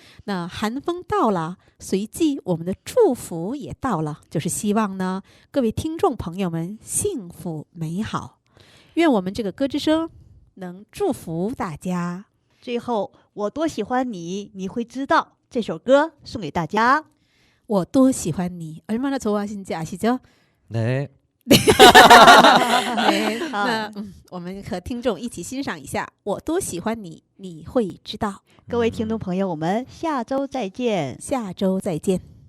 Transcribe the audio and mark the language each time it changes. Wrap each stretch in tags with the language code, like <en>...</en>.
<zh>那寒风到了，随即我们的祝福也到了，就是希望呢，各位听众朋友们幸福美好。愿我们这个歌之声能祝福大家。最后，我多喜欢你，你会知道。这首歌送给大家。我多喜欢你，</zh> <ko>얼마나 좋아하시는지 아시죠? 네. 네.</ko> <zh>那我们和听众一起欣赏一下我多喜欢你，你会知道。各位听众朋友，我们下周再见。下周再见。</zh>